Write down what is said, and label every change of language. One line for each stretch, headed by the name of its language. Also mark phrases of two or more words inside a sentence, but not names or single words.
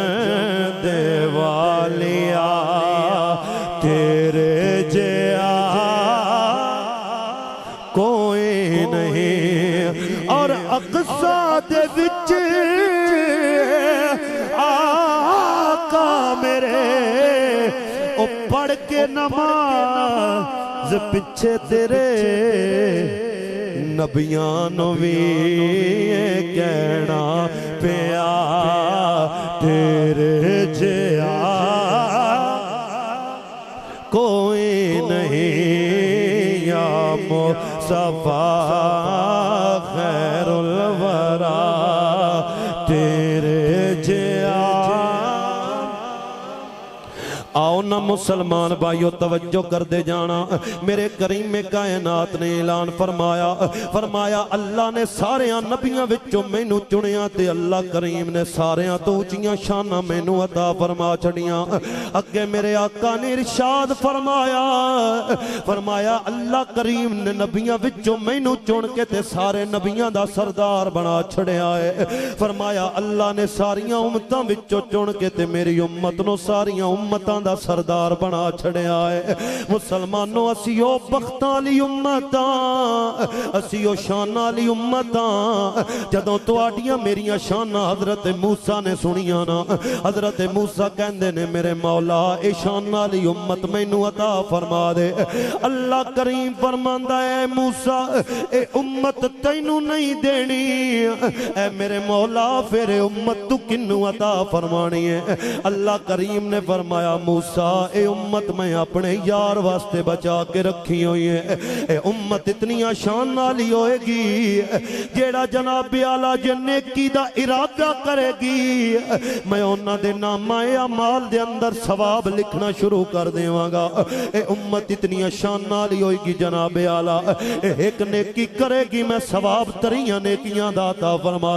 Punjabi: دیوالیا تیرے جیا کوئی نہیں اور اقصا دے وچ آقا میرے او پڑھ کے نماز پچھے تیرے نبیاں نو بھی کہنا پیا تیرے جیا کوئی نہیں
Arabic: یا مصطفیٰ خیر الورا
Punjabi: تیرے جیا آؤ نہ مسلمان بھائیو توجہ کر دے جانا میرے کریم کائنات نے اعلان فرمایا اللہ نے ساریاں نبیاں وچوں مینوں چنیا تے اللہ کریم نے ساریاں تو اونچیاں شاناں مینوں عطا فرما چھڑیاں اگے میرے آقا نے ارشاد فرمایا اللہ کریم نے نبیاں وچوں مینوں چن کے تے سارے نبیاں دا سردار بنا چھڑیا ہے فرمایا اللہ نے ساریاں امتاں وچوں چن کے تے میری امت نو ساریاں امتاں دا سردار بنا چھڑیا ہے مسلمانوں اسیو بختاں لی امتاں اسیو شاناں لی امتاں جدوں تواڈیاں میریاں شاناں حضرت موسیٰ نے سنیاں نا حضرت موسیٰ کہندے نے میرے مولا اے شاناں لی امت مینوں عطا فرما دے اللہ کریم فرماندا اے موسیٰ اے امت تینوں نہیں دینی اے میرے مولا پھر امت تو کنوں عطا فرمانی ہے اللہ کریم نے فرمایا موسیٰ اے امت میں اپنے یار واسطے بچا کے رکھی ہوئی ہے اے امت اتنی آشان نالی ہوئے گی جیڑا جناب اعلیٰ نیکی دا ارادہ کرے گی میں انہاں دے نامہ اعمال دے اندر ثواب لکھنا شروع کر دیواں گا اے امت اتنی آشان نالی ہوئے گی جناب اعلیٰ ایک نیکی کرے گی میں ثواب تریاں نیکیاں داتا فرما